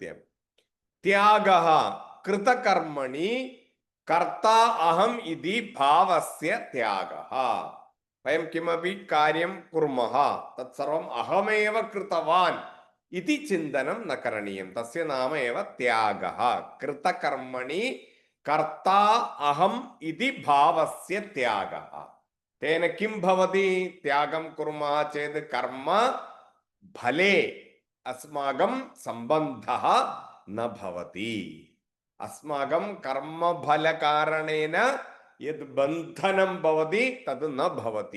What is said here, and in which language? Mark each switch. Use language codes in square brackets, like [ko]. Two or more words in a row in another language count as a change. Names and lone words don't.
[sa] ത്യാഗഃ കൃതകർമ്മണി കർത്താ അഹം ഇതി ഭാവസ്യ ത്യാഗഃ. വയം കിമപി കാര്യം കുർമഃ തത്സർവം അഹമേവ കൃതവാൻ ഇതി ചിന്തനം ന കരണീയം. തസ്യ നാമ ഏവ ത്യാഗഃ. കൃതകർമ്മണി कर्ता अहम इति भावस्य त्यागः। तेन किं भवति? त्यागं कुर्मः चेत् कर्म फले अस्माकं सम्बन्धः न भवति। अस्माकं कर्मफलकारणेन यद् बन्धनं भवति तद् न भवति।